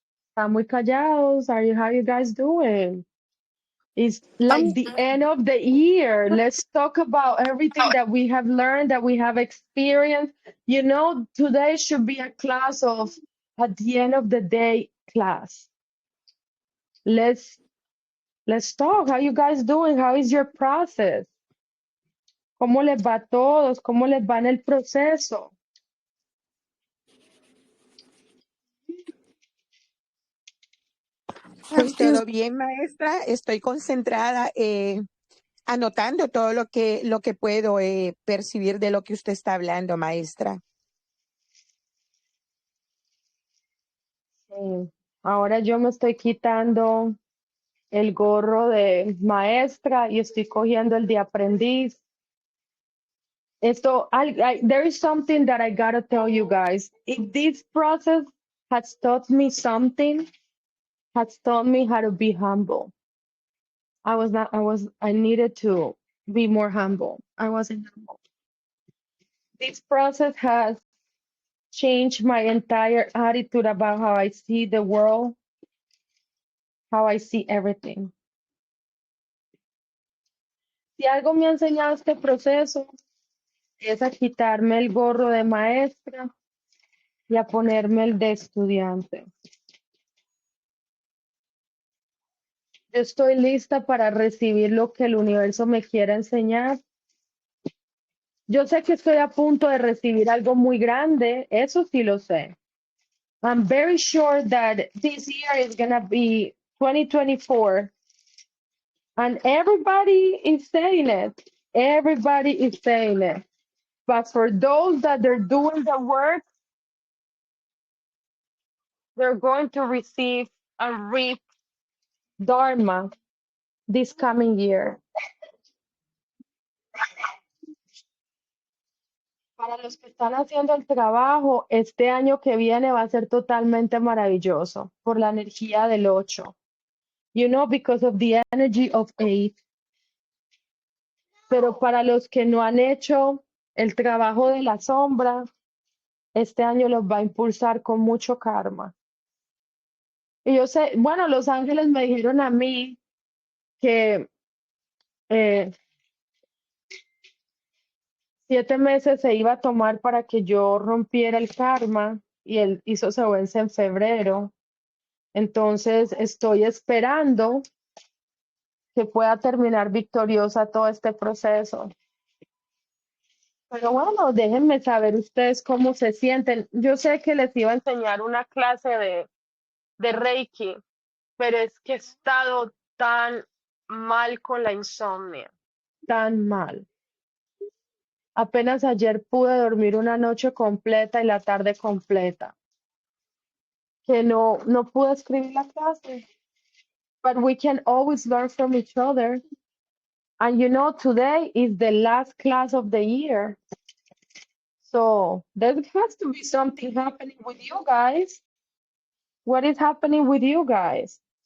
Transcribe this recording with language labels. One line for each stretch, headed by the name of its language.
Spanish: Están muy callados.
English: How you guys doing? It's like I'm the end of the year. Let's talk about everything that we have learned, that we have experienced. You know, today should be a class of at the end of the day class. Let's talk. How you guys doing? How is your process?
Spanish: ¿Cómo les va a todos? ¿Cómo les va en el proceso?
English: Everything's
Spanish: Todo bien, maestra. Estoy concentrada, anotando todo lo que puedo percibir de lo que usted está hablando, maestra. Sí. Ahora yo me estoy quitando el gorro de maestra y estoy cogiendo el de aprendiz.
English: Esto, there is something that I gotta tell you guys. If this process has taught me something, has taught me how to be humble. I needed to be more humble. I wasn't humble. This process has changed my entire attitude about how I see the world, how I see everything.
Spanish: Si algo me ha enseñado este proceso es a quitarme el gorro de maestra y a ponerme el de estudiante. Yo estoy lista para recibir lo que el universo me quiera enseñar. Yo sé que estoy a punto de recibir algo muy grande, eso sí lo sé.
English: I'm very sure that this year is gonna be 2024, and everybody is saying it. Everybody is saying it. But for those that they're doing the work, they're going to receive and reap Dharma this coming year.
Spanish: Para los que están haciendo el trabajo, este año que viene va a ser totalmente maravilloso por la energía del 8.
English: You know, because of the energy of 8.
Spanish: Pero para los que no han hecho el trabajo de la sombra, este año los va a impulsar con mucho karma. Y yo sé, bueno, los ángeles me dijeron a mí que 7 meses se iba a tomar para que yo rompiera el karma y el hizo se vence en febrero. Entonces estoy esperando que pueda terminar victoriosa todo este proceso. Pero bueno, déjenme saber ustedes cómo se sienten. Yo sé que les iba a enseñar una clase de Reiki, pero es que he estado tan mal con la insomnia, tan mal. Apenas ayer pude dormir una noche completa y la tarde completa, que no pude escribir la clase.
English: But we can always learn from each other. And you know, today is the last class of the year. So there has to be something happening with you guys. What is happening with you guys?